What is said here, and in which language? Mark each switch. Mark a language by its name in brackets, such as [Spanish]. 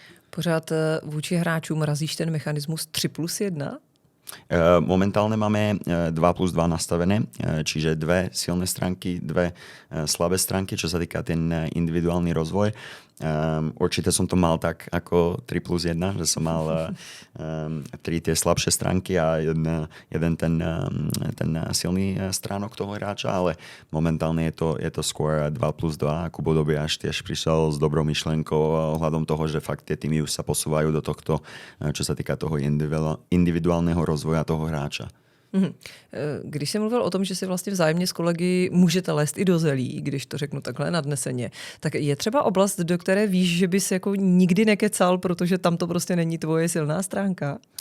[Czech] Pořád vůči hráčům razíš ten mechanismus 3+1? [Slovak] Momentálne máme 2+2 nastavené, čiže 2 silné stránky, 2 slabé stránky, čo sa týka ten individuálny rozvoj. Určite som to mal tak ako 3+1, že som mal 3 tie slabšie stránky a jeden ten silný stránok toho hráča, ale momentálne je to skôr 2+2. Kubo Dobiaš tiež prišiel s dobrou myšlenkou ohľadom toho, že fakt tie týmy už sa posúvajú do tohto, čo sa týka toho individuálneho rozvoja toho hráča. [Czech] Když jsi mluvil o tom, že si vlastně vzájemně s kolegy můžete lézt i do zelí, když to řeknu takhle nadneseně, tak je třeba oblast, do které víš, že bys jako nikdy nekecal, protože tam to prostě není tvoje silná stránka?